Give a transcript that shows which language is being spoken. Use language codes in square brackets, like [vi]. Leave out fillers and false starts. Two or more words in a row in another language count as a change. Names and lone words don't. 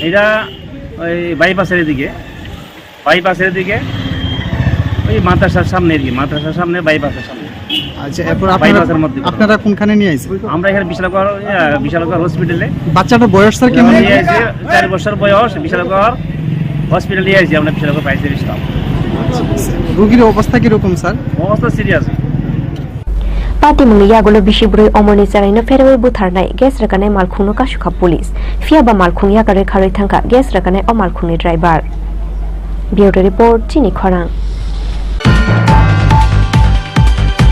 [bn] এটা ওই বাইপাসের দিকে ওই মাদ্রাসার সামনে বাইপাসের সামনে আচ্ছা এরপর আপনারা কোনখানে নিয়ে আইছেন আমরা এখানে বিশালগড় হসপিটালে বাচ্চাটা বয়স স্যার কেমন 4 বছর বয়স বিশালগড় হসপিটালে নিয়ে আইছি আমরা বিশালগড় পাইছে স্টাফ রোগীর অবস্থা কি রকম স্যার অবস্থা সিরিয়াস [trp] Patimung Yagulo Bishiburi Omoni Saraino Fereway Butharnai Gas Rakanai Malkhungno Kashuka Police Fiaba Malkhung Yagare Kharoi Thangka Gas Rakanai O Malkhungni Driver Bureau Report Chini Khorang